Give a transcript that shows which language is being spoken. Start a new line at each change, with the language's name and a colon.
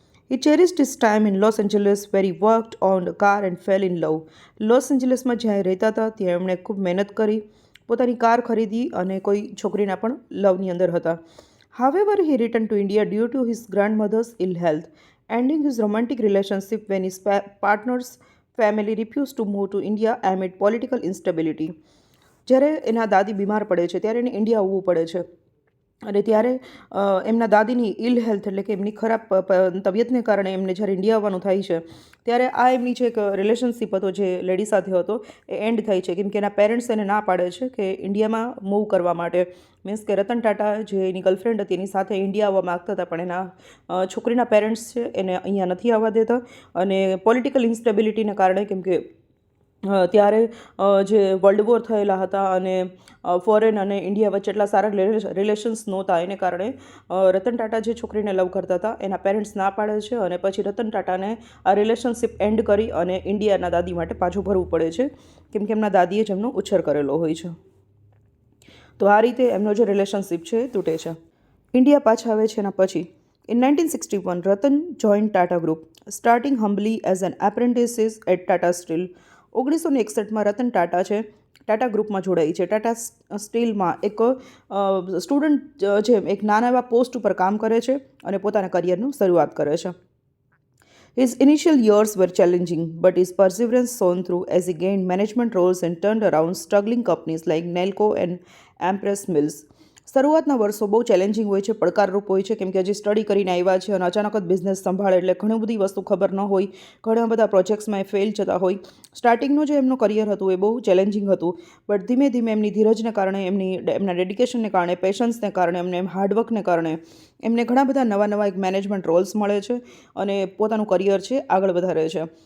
English: He cherished his time in Los Angeles where he worked on a car and fell in love.
Gujarati: Loss એન્જલસમાં જ્યાં રહેતા હતા ત્યાં એમણે ખૂબ મહેનત કરી, પોતાની કાર ખરીદી અને કોઈ છોકરીના પણ લવની અંદર હતા.
English: However, he returned to India due to his grandmother's ill health, ending his romantic relationship when his partner's family refused to move to India amid political instability.
Gujarati: જ્યારે એના દાદી બીમાર પડે છે ત્યારે એને ઇન્ડિયા આવવું પડે છે અને ત્યારે એમના દાદીની ઇલ હેલ્થ એટલે કે એમની ખરાબ તબિયતને કારણે એમને જ્યારે ઇન્ડિયા આવવાનું થાય છે ત્યારે આ એમની જે એક રિલેશનશિપ હતો જે લેડી સાથે હતો એ એન્ડ થાય છે, કેમ કે એના પેરેન્ટ્સ એને ના પાડે છે કે ઇન્ડિયામાં મૂવ કરવા માટે. મીન્સ કે રતન ટાટા જે એની ગર્લફ્રેન્ડ હતી એની સાથે ઇન્ડિયા આવવા માગતા હતા, પણ એના છોકરીના પેરેન્ટ્સ છે એને અહીંયા નથી આવવા દેતા અને પોલિટિકલ ઇન્સ્ટેબિલિટીને કારણે, કેમ કે ત્યારે જે વર્લ્ડ વોર થયેલા હતા અને ફોરેન અને ઇન્ડિયા વચ્ચે એટલા સારા રિલેશન્સ નહોતા, એને કારણે રતન ટાટા જે છોકરીને લવ કરતા હતા એના પેરેન્ટ્સ ના પાડે છે અને પછી રતન ટાટાને આ રિલેશનશિપ એન્ડ કરી અને ઇન્ડિયાના દાદી માટે પાછું ભરવું પડે છે, કેમ કે એમના દાદીએ જ એમનો ઉછેર કરેલો હોય છે. તો આ રીતે એમનો જે રિલેશનશિપ છે એ તૂટે છે. ઇન્ડિયા પાછા આવે છે એના પછી
English: In 1961, Ratan joined Tata Group, starting humbly as an apprentice at Tata Steel.
Gujarati: 1961માં Ratan Tata છે ટાટા ગ્રુપમાં જોડાઈ છે. ટાટા સ્ટીલમાં એક સ્ટુડન્ટ છે, એક નાના એવા પોસ્ટ ઉપર કામ કરે છે અને પોતાના કરિયરનું શરૂઆત કરે છે.
English: His initial years were challenging, but his perseverance shone through as he gained management roles and turned around struggling companies like Nelco and Empress Mills.
Gujarati: શરૂઆતના વર્ષો બહુ ચેલેન્જિંગ હોય છે, પડકારરૂપ હોય છે, કેમ કે હજી સ્ટડી કરીને આવ્યા છે અને અચાનક જ બિઝનેસ સંભાળે એટલે ઘણી બધી વસ્તુ ખબર ન હોય, ઘણા બધા પ્રોજેક્ટ્સમાં એ ફેલ જતા હોય. સ્ટાર્ટિંગનું જે એમનું કરિયર હતું એ બહુ ચેલેન્જિંગ હતું, બટ ધીમે ધીમે એમની ધીરજને કારણે, એમના ડેડિકેશનને કારણે, પેશન્સને કારણે, એમ હાર્ડવર્કને કારણે એમને ઘણા બધા નવા એક મેનેજમેન્ટ રોલ્સ મળે છે અને પોતાનું કરિયર છે આગળ વધારે છે.